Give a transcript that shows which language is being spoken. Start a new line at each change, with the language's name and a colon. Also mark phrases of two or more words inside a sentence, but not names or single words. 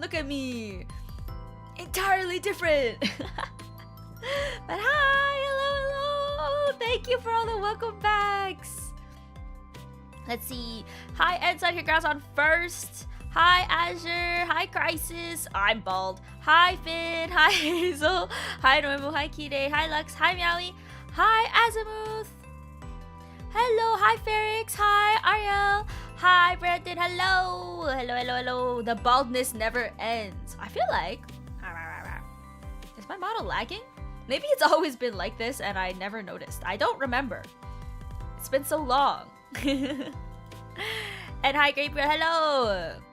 English: Look at me. Entirely different. But hi, hello. Thank you for all the welcome backs. Let's see. Hi, Ensign. Congrats on first. Hi, Azure. Hi, Crisis. I'm bald. Hi, Finn. Hi, Hazel. Hi, Noimu. Hi, Kide. Hi, Lux. Hi, Meowie. Hi, Azimuth. Hello. Hi, Ferrix. Hi, Ariel. Hi, Brandon. Hello. The baldness never ends. I feel like... Is my model lagging? Maybe it's always been like this and I never noticed. I don't remember. It's been so long. And hi, Grape Girl. Hello.